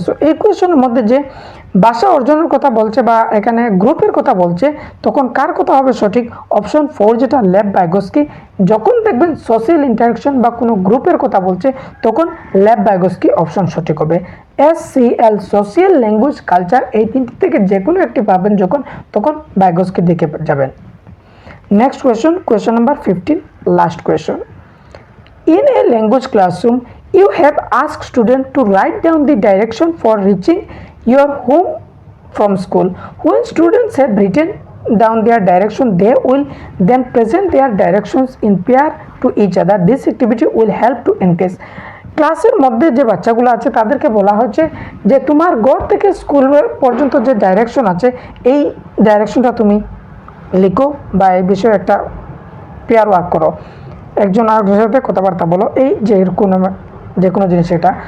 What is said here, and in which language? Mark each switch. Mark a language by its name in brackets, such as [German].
[Bangla] So এই কোয়েশনের মধ্যে যে ভাষা অর্জনের কথা বলছে বা এখানে গ্রুপের কথা বলছে, তখন কার কথা হবে সঠিক? অপশন 4 যেটা লেভ ভাইগোস্কি। যখন দেখবেন সোশ্যাল ইন্টারাকশন বা কোনো গ্রুপের কথা বলছে তখন লেভ ভাইগোস্কি অপশন সঠিক হবে। SCL, সোশ্যাল, ল্যাঙ্গুয়েজ, কালচার, এই তিনটি থেকে যে কোনো একটি পাবেন যখন, তখন ভাইগোস্কির দিকে যাবেন। [English] Next question number 15, last question. In a language classroom, you have asked students to write down the direction for reaching your home from school. When students have written down their direction, they will then present their directions in pair to each other. This activity will help to increase. [Bangla] ক্লাসের মধ্যে যে বাচ্চাগুলো আছে তাদেরকে বলা হচ্ছে যে তোমার ঘর থেকে স্কুল পর্যন্ত যে ডাইরেকশন আছে এই ডাইরেকশনটা তুমি লিখো বা এই বিষয়ে একটা পেয়ার ওয়ার্ক করো, একজন আরেকজনের সাথে কথাবার্তা বলো, এই যে যে কোনো জিনিস এটা।